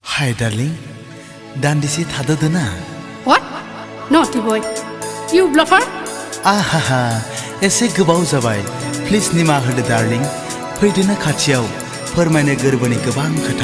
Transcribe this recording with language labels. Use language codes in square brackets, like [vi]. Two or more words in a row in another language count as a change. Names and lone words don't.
[brx] हाय डार्लिं दान्दिसे थाद'दोना [en] What? Naughty boy. You bluffer? [brx] आहाहा एसे गोबाव जाबाय प्लिज निमाहा होदो डार्लिं फैदोना खाथियाव फोरमायनो गोरबोनि गोबां खोथा